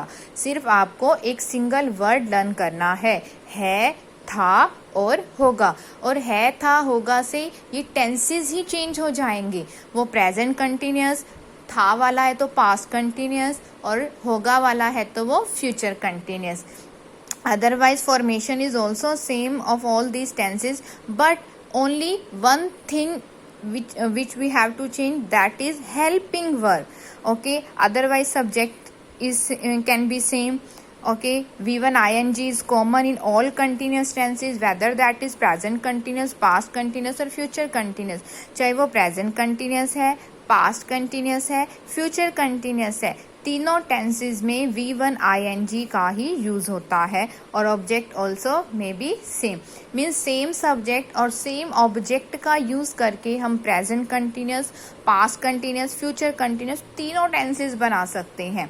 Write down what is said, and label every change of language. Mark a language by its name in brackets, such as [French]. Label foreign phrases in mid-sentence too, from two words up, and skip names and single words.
[Hindi] सिर्फ आपको एक [English] single word learn [Hindi] करना है था और होगा. और है, था, होगा से ये टेंसेस ही चेंज हो जाएंगे. वो [English] present continuous, [Hindi] था वाला है तो [English] past continuous, [Hindi] और होगा वाला है तो वो [English] future continuous. Otherwise formation is also same of all these tenses, but only one thing which we have to change, that is helping verb. Okay, otherwise subject is can be same. Okay, V1 ing is common in all continuous tenses, whether that is present continuous, past continuous और future continuous. [Hindi] चाहे वो [English] present continuous [Hindi] है, [English] past continuous [Hindi] है, [English] future continuous [Hindi] है, तीनों टेंसेज में [English] V1 ing [Hindi] का ही यूज होता है. [English] और object also may be same, means same subject और same object [Hindi] का यूज करके हम [English] present continuous, past continuous, future continuous [Hindi] तीनों टेंसेज बना सकते हैं.